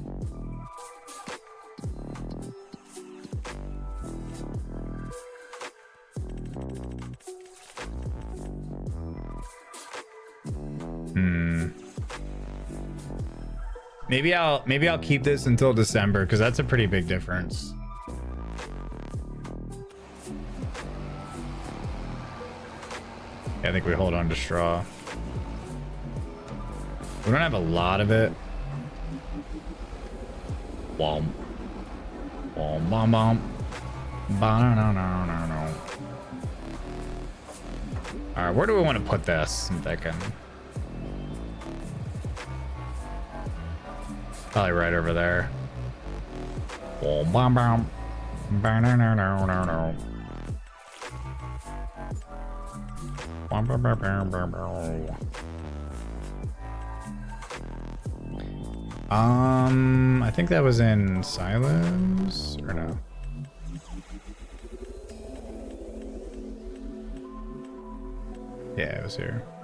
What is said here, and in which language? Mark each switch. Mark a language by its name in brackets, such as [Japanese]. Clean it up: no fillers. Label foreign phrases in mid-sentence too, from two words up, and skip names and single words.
[English] Maybe I'll keep this until December because that's a pretty big difference. Yeah, I think we hold on to straw. We don't have a lot of it. Womp. Womp bom bom. Ba-no-no-no-no-no. Alright, where do we want to put this? I'm thinking. Probably right over there. Womp bom bom. Ba-no-no-no-no-no. I think that was in Silence or no? Yeah, it was here.